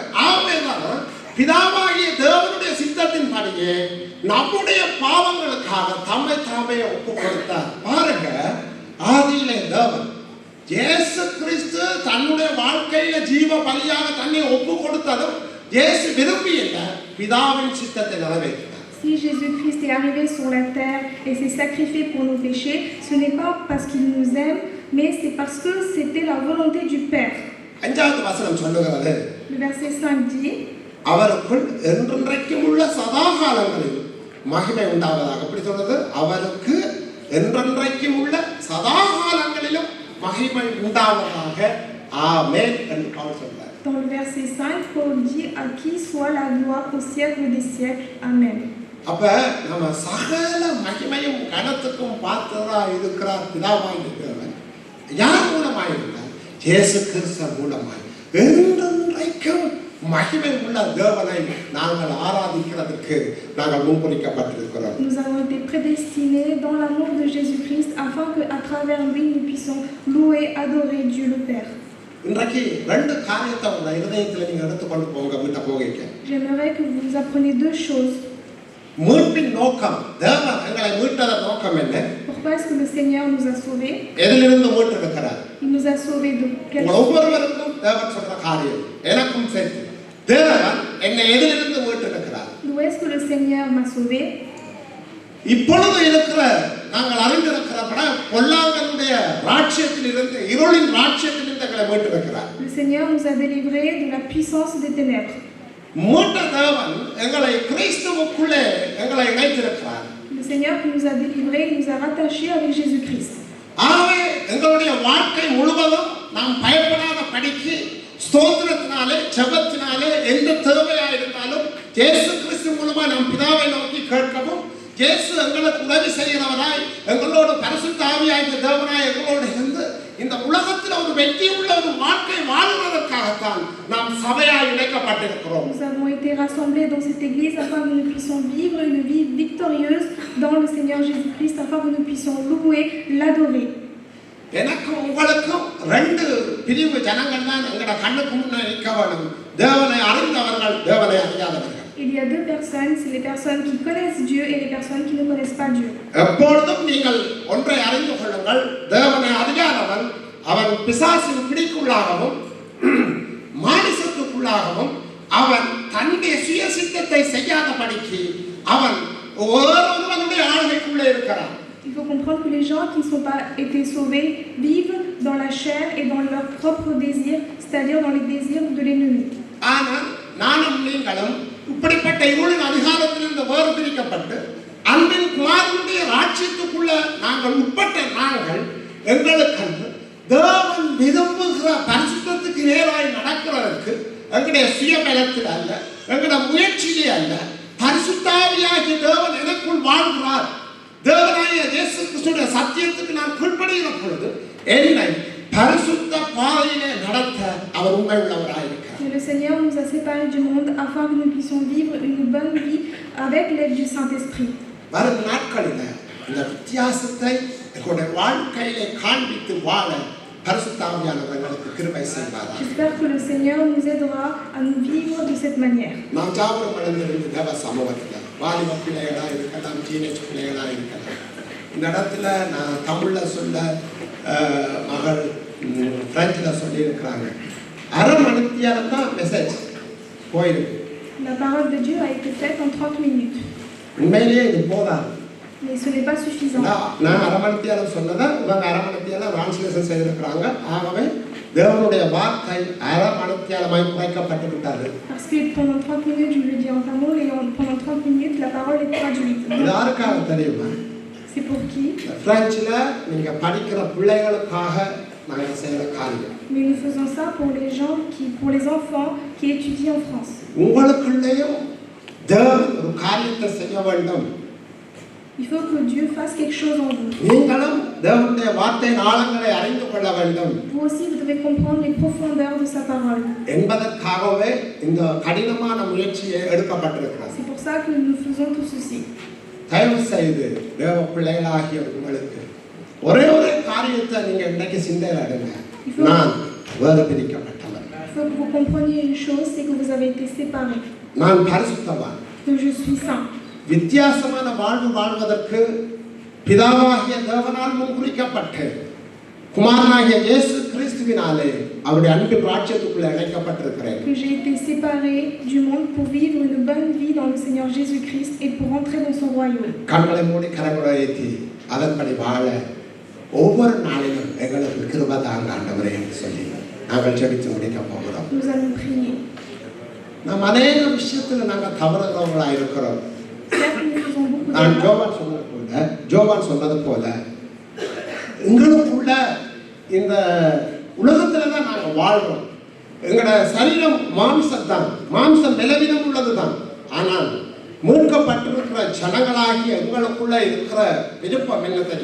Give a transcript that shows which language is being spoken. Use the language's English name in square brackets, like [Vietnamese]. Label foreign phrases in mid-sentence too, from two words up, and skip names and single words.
[Tamil] ஆகவேதான் பிதாவாகிய தேவனுடைய சித்தத்தின்படியே நம்முடைய பாவங்களுக்காக தம்மை தாமே ஒப்பு கொடுத்தார். பாருங்க, ஆதியிலே தேவன் இயேசு கிறிஸ்து தன்னுடைய வாழ்க்கையில ஜீவ பலியாக தன்னை ஒப்பு கொடுத்ததும் இயேசு விரும்பி இல்லை, பிதாவின் சித்தத்தை நிறைவேற்றினார். [French] Si Jésus-Christ est arrivé sur la terre et s'est sacrifié pour nos péchés, ce n'est pas parce qu'il nous aime, mais c'est parce que c'était la volonté du Père. [Tamil] 5வது வசனம் சொல்லுகிறது, [French] Le verset 5 dit, [Tamil] அவருக்குள் என்றென்றைக்கும் உள்ள சதாகாலங்களில் மகிமை உண்டாவதாக. அப்படி சொல்றது, அவருக்கு என்றென்றைக்கும் உள்ள சதாகாலங்களிலும் மகிமை உண்டாவதாக. ஆமென் என்று பவுல் சொல்றார். [French] Dans le verset 5, Paul dit, à qui soit la gloire au siècle des siècles. Amen. [Tamil] அப்ப நம்ம சகல மகிமையும் கனத்துக்கும் பார்த்ததா இருக்கிறார் பிதாவாகிய தேவன். யார் மூலமாய் இருந்தால் இயேசு கிறிஸ்து மூலமாய் என்றென்றைக்கும் மகிமை உள்ள தேவனை நாங்கள் ஆராதிக்கிறதுக்கு நாங்கள் முன்குறிக்கப்பட்டிருக்கிறோம். [French] Nous avons été prédestinés dans l'amour de Jésus-Christ afin qu'à travers lui nous puissions louer, adorer Dieu le Père. [Tamil] இன்றைக்கு ரெண்டு காரியத்தை உங்க இதயத்தில் நீங்க எடுத்துக்கொண்டு போங்க விட்ட போகிறீங்க. [French] J'aimerais que vous appreniez deux choses. [Tamil] மீட்பின் நோக்கம் தேவன் எங்களை மீட்டதன் நோக்கம் என்ன? [French] Pourquoi est-ce que le Seigneur nous a sauvés? [Tamil] எதிலிருந்து மீட்டிருக்கிறார்? [French] Il nous a sauvés de quelle [Tamil] ஒவ்வொருவருக்கும் தேவன் சொல்ற காரியம் எனக்கும் சேர்த்து தேவன் என்னை எதிலிருந்து மீட்டிருக்கிறார்? [French] D'où est-ce que le Seigneur m'a sauvé? [Tamil] இப்பொழுது இருக்கிற நாங்கள் அறிந்திருக்கிறபடி பொல்லாங்கனுடைய ராஜ்யத்தில் இருந்து இருளின் ராஜ்யத்தில் இருந்து எங்களை மீட்டிருக்கிறார். [French] Le Seigneur nous a délivrés de la puissance des ténèbres. [Tamil] மூட்ட தேவன் எங்களை கிறிஸ்துவுக்குள்ளே எங்களை இணைத்திருக்கிறார். [French] Le Seigneur qui nous a délivrés, il nous a rattachés avec Jésus-Christ. [Tamil] ஆகவே எங்களுடைய வாழ்க்கை முழுவதும் நாம் பயப்படாத படிக்கு ஸ்தோத்திரத்தினாலே ஜெபத்தினாலே எந்த தேவையாக இருந்தாலும் இயேசு கிறிஸ்து மூலமா நாம் பிதாவை நோக்கி கேட்கவும் இயேசு எங்களுக்கு உதவி செய்கிறவராய் எங்களோடு பரிசுத்த ஆவியாகிய தேவனாய் எங்களோடு இருந்து இந்த உலகத்தில் ஒரு வெற்றியுள்ள ஒரு வாழ்க்கை வாழ்வதற்காகத்தான் நாம் சபையாய் இணைக்கப்பட்டிருக்கிறோம். [French] Nous avons été rassemblés dans cette église afin que nous puissions vivre une vie victorieuse dans le Seigneur Jésus-Christ, afin que nous puissions louer, l'adorer. [Tamil] எனக்கும் உங்களுக்கும் ரெண்டு பிரிவு ஜனங்கள் தான் எங்களோட கண்ணுக்கு முன்னே நிற்க வேணும். தேவனை அறிந்தவர்கள், தேவனை அறியாதவர்கள். [French] Il y a deux personnes, c'est les personnes qui connaissent Dieu et les personnes qui ne connaissent pas Dieu. [Tamil] எப்பொழுதும் நீங்கள் ஒன்றை அறிந்து கொள்ளுங்கள், தேவனை அறியாதவன் அவன் பிசாசின் பிடிக்குள்ளாகவும் மானிசத்துக்குள்ளாகவும் அவன் தன்னுடைய சுய சித்தத்தை செய்யாதபடிக்கு அவன் ஒருவனுடைய ஆளுகைக்குள்ளே இருக்கிறான். [French] Il faut comprendre que les gens qui ne sont pas été sauvés vivent dans la chair et dans leurs propres désirs, c'est-à-dire dans les désirs de l'ennemi. [Tamil] ஆனால் நானும் நீங்களும் இப்படிப்பட்ட இருளின் அதிகாரத்திலிருந்து வேறுபிரிக்கப்பட்டு அன்பின் குமாரனுடைய ராஜ்யத்துக்குள்ள நாங்கள் உட்பட்ட நாங்கள் எங்களுக்கு தேவன் விரும்புகிற பரிசுத்தத்துக்கு நேராய் நடக்கிறதற்கு எங்களுடைய சுயபலத்தில் அல்ல, எங்களுடைய முயற்சியிலே அல்ல, பரிசுத்தாவியாகிய தேவன் எனக்குள் வாழ்கிறார். தேவனாகிய இயேசு கிறிஸ்துவின் சத்தியத்துக்கு நான் கீழ்ப்படிகிற பொழுது என்னை பரிசுத்த பாதையிலே நடத்த அவர் உண்மை உள்ளவராயிருக்கிறார். [French] Le Seigneur nous a séparés du monde afin que nous puissions vivre une bonne vie avec l'aide du Saint-Esprit. [Tamil] வரும் நாட்களில் இந்த வித்தியாசத்தை எங்களுடைய வாழ்க்கையிலே காண்பித்து வாழ பரிசுத்த ஆவியானவர் எங்களுக்கு கிருபை செய்வார். [French] J'espère que le Seigneur nous aidera à nous vivre de cette manière. [Tamil] நாம் ஜாபகம் அடைந்திருந்த தேவ சமூகத்தில் வாலிப பிள்ளைகளாக இருக்கலாம், டீனேஜ் பிள்ளைகளாக இருக்கலாம். இந்த இடத்துல நான் தமிழில் சொல்ல மகள் பிரெஞ்சில் சொல்லியிருக்கிறாங்க. அரை மணித்தியாலம் தான் மெசேஜ் போயிருக்கு. [French] La parole de Dieu a été faite en 30 minutes. [Tamil] உண்மையிலேயே இது போதாது. [French] Mais ce n'est pas suffisant. [Tamil] நான் அரை மணித்தியாலம் சொன்னதை இவங்க அரை மணித்தியாலம் டிரான்ஸ்லேஷன் செய்திருக்கிறாங்க. ஆகவே தேவனுடைய வார்த்தை அரை மணித்தியாலமாய் குறைக்கப்பட்டு விட்டாரு. [French] Parce que pendant 30 minutes, je le dis en tamil, et pendant 30 minutes, la parole est traduite. [Tamil] இது யாருக்காக தெரியுமா? [French] C'est pour qui? [Tamil] பிரெஞ்சில் நீங்க படிக்கிற பிள்ளைகளுக்காக நாங்கள் செய்கிற காரியம். [French] Mais nous faisons ça pour les gens pour les enfants qui étudient en France. [Tamil] உங்களுக்குள்ளேயும் தேவன் ஒரு காரியத்தை செய்ய வேண்டும். [French] Il faut que Dieu fasse quelque chose en vous. [Tamil] நீங்களும் தேவனுடைய வார்த்தையின் ஆழங்களை அறிந்து கொள்ள வேண்டும். [French] Vous aussi, vous devez comprendre les profondeurs de sa parole. [Tamil] என்பதற்காகவே இந்த கடினமான முயற்சியை எடுக்கப்பட்டிருக்கிறது. [French] C'est pour ça que nous faisons tout ceci. [Tamil] தயவு செய்து தேவ பிள்ளைகளாகிய உங்களுக்கு ஒரே ஒரு காரியத்தை நீங்க இன்னைக்கு சிந்தையில் எடுங்க. நான் வேறு பிரிக்கப்பட்டவன். [French] Il faut que vous compreniez une chose, c'est que vous avez été séparés. [Tamil] நான் பரிசுத்தவான். [French] Que je suis saint. [Tamil] வித்தியாசமான வாழ்வு வாழ்வதற்கு பிதாவாகிய தேவனால் முன்குறிக்கப்பட்டு குமாரனாகிய இயேசு கிறிஸ்துவினாலே அவருடைய அன்பின் ராஜ்யத்துக்குள்ளே இணைக்கப்பட்டிருக்கிறேன். [French] Que j'ai été séparé du monde pour vivre une bonne vie dans le Seigneur Jésus-Christ et pour entrer dans son royaume. [Tamil] கண்களை மூடி கரங்களை ஏற்றி அதன்படி வாழ ஒவ்வொரு நாளிலும் எங்களுக்கு கிருபை தாங்க ஆண்டவரே என்று சொல்லி நாங்கள் ஜெபித்து முடிக்க போகிறோம். [French] Nous allons prier. [Tamil] நாம் அநேக விஷயத்தில் நாங்கள் தவறுகிறவர்களாக இருக்கிறோம். [French] Certes, nous faisons beaucoup [Tamil] நான் [French] d'erreurs. [Tamil] ஜோவான் சொன்னது போல எங்களுக்குள்ள இந்த உலகத்துல தான் நாங்கள் வாழ்றோம். எங்களோட சரீரம் மாம்சம்தான், மாம்சம் நிலவினம் உள்ளதுதான். ஆனால் மீட்கப்பட்டிருக்கிற ஜனங்களாகி எங்களுக்குள்ள இருக்கிற விருப்பம் என்ன தெரியுமா?